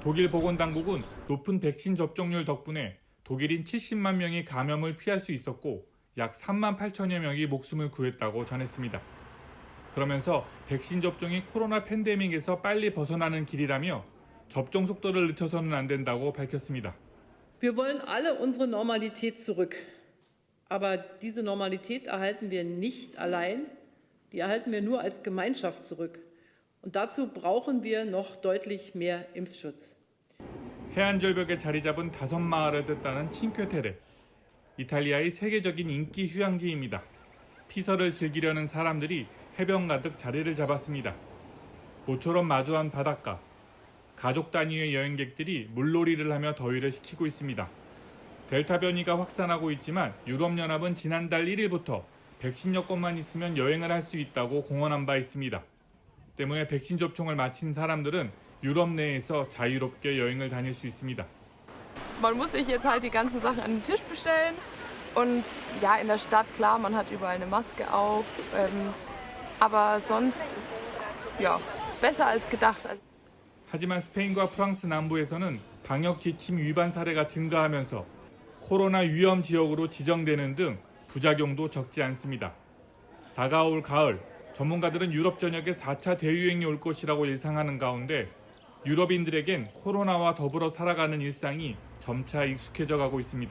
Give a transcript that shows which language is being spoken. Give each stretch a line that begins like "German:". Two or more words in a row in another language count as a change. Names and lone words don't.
Korean: 독일 보건당국은 높은 백신 접종률 덕분에 독일인 70만 명이 감염을 피할 수 있었고 약 3만 8천여 명이 목숨을 구했다고 전했습니다. 그러면서 백신 접종이 코로나 팬데믹에서 빨리 벗어나는 길이라며 접종 속도를 늦춰서는 안 된다고 밝혔습니다.
German: Wir wollen alle unsere Normalität zurück. Aber diese Normalität erhalten wir nicht allein. Die erhalten wir nur als Gemeinschaft zurück. Und dazu brauchen wir noch deutlich mehr Impfschutz.
Korean: 해안절벽에 자리 잡은 5마을을 뜻하는 칭퀘테레. 이탈리아의 세계적인 인기 휴양지입니다. 피서를 즐기려는 사람들이 해변 가득 자리를 잡았습니다. 모처럼 마주한 바닷가. 가족 단위의 여행객들이 물놀이를 하며 더위를 식히고 있습니다. 델타 변이가 확산하고 있지만 유럽연합은 지난달 1일부터 백신 여권만 있으면 여행을 할 수 있다고 공언한 바 있습니다. 때문에 백신 접종을 마친 사람들은 유럽 내에서 자유롭게 여행을 다닐 수 있습니다.
German: Man muss sich jetzt halt die ganzen Sachen an den Tisch bestellen und ja, in der Stadt, klar, man hat überall eine Maske auf, aber sonst, ja, besser als gedacht.
Korean: 하지만 스페인과 프랑스 남부에서는 방역 지침 위반 사례가 증가하면서 코로나 위험 지역으로 지정되는 등 부작용도 적지 않습니다. 다가올 가을, 전문가들은 유럽 전역에 4차 대유행이 올 것이라고 예상하는 가운데 유럽인들에겐 코로나와 더불어 살아가는 일상이 점차 익숙해져 가고 있습니다.